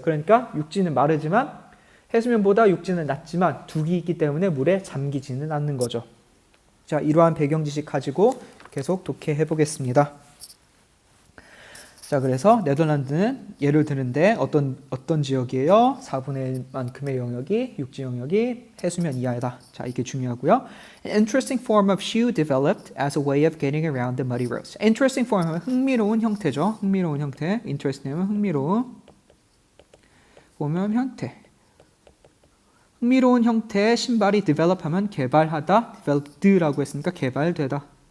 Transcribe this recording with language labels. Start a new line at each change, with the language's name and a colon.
Korean: 그러니까 육지는 마르지만 해수면보다 육지는 낮지만 둑이 있기 때문에 물에 잠기지는 않는 거죠. 자, 이러한 배경 지식 가지고 계속 독해해 보겠습니다. 자, 그래서 네덜란드는 예를 드는데 어떤 지역이에요? 4분의 1만큼의 영역이 육지 영역이 해수면 이하다. 자, 이게 중요하고요.
English: An interesting form of shoe developed as a way of getting around the muddy roads.
Korean: Interesting form 하면 흥미로운 형태죠. 흥미로운 형태. Interesting은 흥미로운 보면 형태. 흥미로운 형태의 신발이 develop 하면 개발하다. developed라고 했으니까 개발되다.